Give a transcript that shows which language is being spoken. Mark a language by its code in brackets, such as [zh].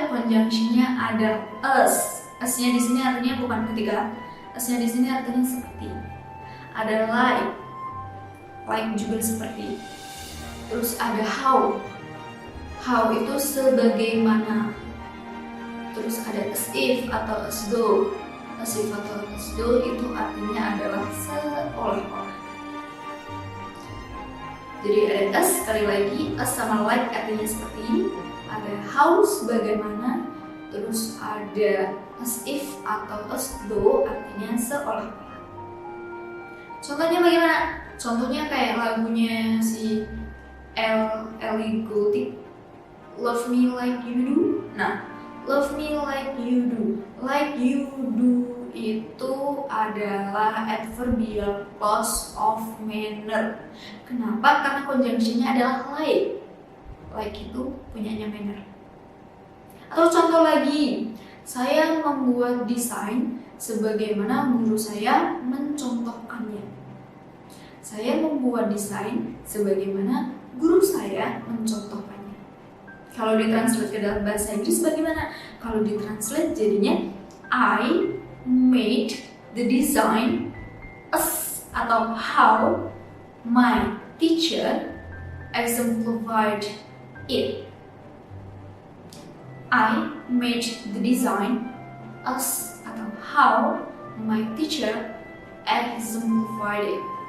[id] Konjungsinya ada as. As-nya di sini artinya bukan ketika. As-nya di sini artinya seperti. Ada like juga seperti. Terus ada how. How itu sebagaimana. Terus ada as if atau as though. As if atau as though itu artinya adalah seolah-olah. Jadi ada as, sekali lagi as sama like artinya seperti. Ada how sebagaimana. Terus ada as if atau as though artinya seolah-olah. Contohnya bagaimana? Contohnya kayak lagunya si Ellie Goulding, Love Me Like You Do. [en] Nah, love me like you do. Like you do [id] itu adalah [en] adverbial clause of manner. [id] Kenapa? Karena konjungsinya adalah like. Like itu punyanya manner. Atau contoh lagi, saya membuat desain sebagaimana guru saya mencontohkannya. Saya membuat desain sebagaimana guru saya mencontohkannya. Kalau ditranslate ke dalam bahasa Inggris bagaimana? Kalau ditranslate jadinya [en] I made the design as atau how my teacher exemplified it. I made the design as atau how my teacher exemplified it.